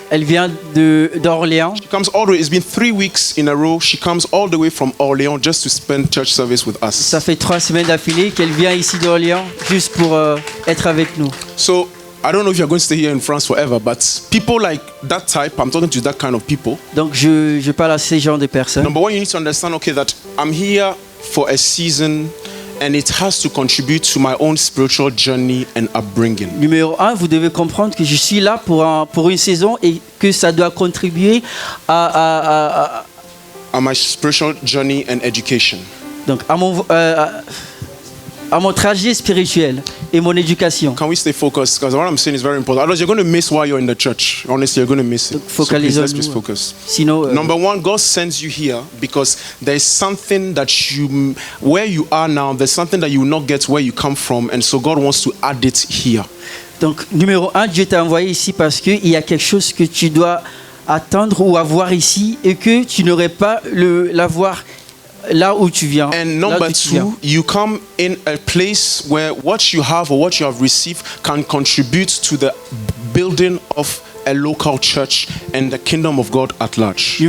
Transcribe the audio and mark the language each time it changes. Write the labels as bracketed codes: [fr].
[fr] Elle vient d'Orléans. [en] She comes all the way. It's been 3 weeks in a row. She comes all the way from Orléans just to spend church service with us. [fr] Ça fait 3 semaines d'affilée qu'elle vient ici d'Orléans juste pour être avec nous. [en] So I don't know if you're going to stay here in France forever, but people like that type, I'm talking to that kind of people. [fr] Donc je parle à ces genres de personnes. [en] Number one, you need to understand, okay, that I'm here for a season and it has to contribute to my own spiritual journey and upbringing. [fr] Numéro 1, vous devez comprendre que je suis là pour une saison et que ça doit contribuer à [en] My spiritual journey and education. [fr] donc à mon trajet spirituel et mon éducation. [en] Can we stay focused? Because what I'm saying is very important. Otherwise, you're going to miss why you're in the church. Honestly, you're going to miss it. [fr] Donc, [en] So please, let's [fr] focalisons-nous. [en] just focus. [fr] Sinon, [en] Number one, God sends you here because there is something that where you are now, there's something that you will not get where you come from, and so God wants to add it here. [fr] donc numéro 1, Dieu t'a envoyé ici parce qu'il y a quelque chose que tu dois attendre ou avoir ici et que tu n'aurais pas l'avoir là où tu viens. [en] And [fr] là [en] number [fr] d'où tu viens. [en] two, you come in a place where what you have or what you have received can contribute to the building of a local church and the kingdom of God at large.